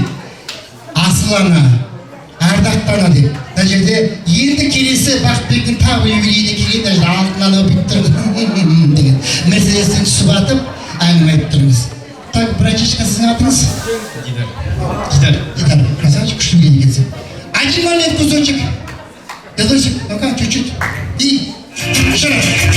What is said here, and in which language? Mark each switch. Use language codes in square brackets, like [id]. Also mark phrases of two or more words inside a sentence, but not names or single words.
[kk] Асыл ана, ардақты ана деп. Мына жерде енді келесі Бақытбектің тағы юбилейіне келген, мына жерде алтын ана өпіп тұрды деген мәселесін түсіп атып, әңгіме айтып тұрмыз. Так, братишка, сіздің атыңыз? Гитар. Красавчик, күшті білген екенсің. [ru] Один момент, кусочек. Дедосик, ну-ка, чуть-чуть. И еще раз.